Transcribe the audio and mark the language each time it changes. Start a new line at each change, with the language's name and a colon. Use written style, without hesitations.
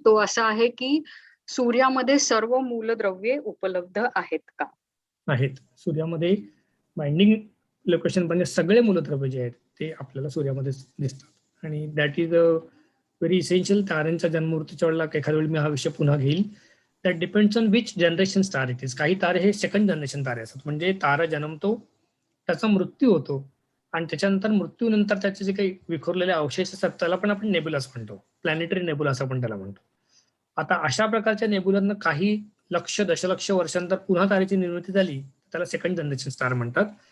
Marathi: तो असा आहे की सूर्यामध्ये सर्व मूलद्रव्ये उपलब्ध आहेत का? आहेत. सूर्यामध्ये बाइंडिंग लोकेशन म्हणजे सगळे मूलद्रव्य जे आहेत ते आपल्याला सूर्यामध्ये दिसतात आणि
English: That is a very essential.
Marathi: ताऱ्यांच्या जन्ममृत्यूच्या वेळेला एखाद्या वेळी मी हा विषय पुन्हा घेईल.
English: That depends on which generation star it is.
Marathi: काही तारे हे सेकंड जनरेशन तारे असतात, म्हणजे तारा जन्मतो, त्याचा मृत्यू होतो आणि त्याच्यानंतर मृत्यूनंतर त्याचे जे काही विखुरलेले अवशेष असतात त्याला पण आपण नेबुलास म्हणतो, प्लॅनेटरी नेबुला असं आपण त्याला म्हणतो. आता अशा प्रकारच्या नेबुलांना काही लक्ष दशलक्ष वर्षांतर पुन्हा तारेची निर्मिती झाली, त्याला सेकंड जनरेशन स्टार म्हणतात.